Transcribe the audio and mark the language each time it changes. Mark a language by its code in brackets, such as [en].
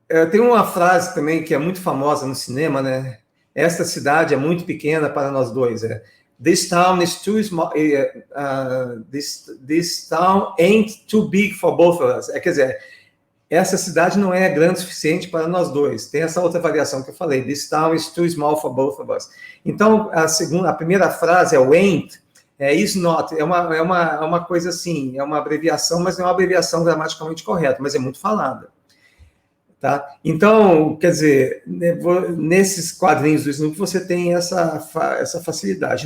[pt] Tem uma frase também que é muito famosa no cinema, né? Esta cidade é muito pequena para nós dois. [en] This town is too small. This town ain't too big for both of us. [pt] Quer dizer, essa cidade não é grande o suficiente para nós dois. Tem essa outra variação que eu falei. [en] This town is too small for both of us. [pt] Então, a primeira frase é o ain't, is not. É uma coisa assim, é uma abreviação, mas não é uma abreviação gramaticalmente correta, mas é muito falada. Tá? Então, quer dizer, nesses quadrinhos do Snoopy você tem essa facilidade.